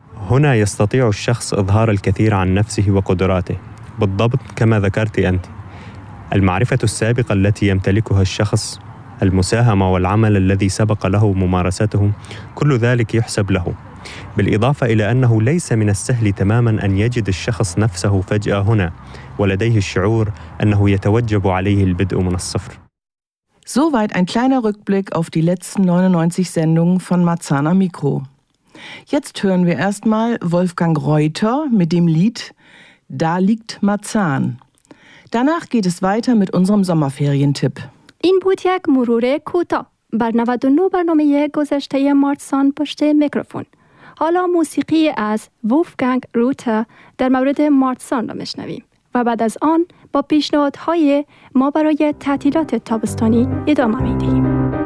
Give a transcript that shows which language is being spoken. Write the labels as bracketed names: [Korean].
[Arabic] هنا يستطيع الشخص إظهار الكثير عن نفسه وقدراته. بالضبط كما ذكرت أنت. المعرفة السابقة التي يمتلكها الشخص. المساهمة والعمل الذي سبق له ممارسته كل ذلك يحسب له بالإضافة إلى أنه ليس من السهل تماماً أن يجد الشخص نفسه فجأة هنا ولديه الشعور أنه يتوجب عليه البدء من الصفر. [German] Soweit ein kleiner Rückblick auf die letzten 99 Sendungen von Marzahn am Mikro. Jetzt hören wir erstmal Wolfgang Reuter mit dem Lied Da liegt Marzahn. Danach geht es weiter mit unserem Sommerferientipp. [Persian] این بود یک مرور کوتاه بر 99 برنامه گذشته مارسان پشت میکروفون. حالا موسیقی از وولفگانگ روتر در مورد مارسان را میشنویم و بعد از آن با پیشنهادهای ما برای تعطیلات تابستانی ادامه میدهیم.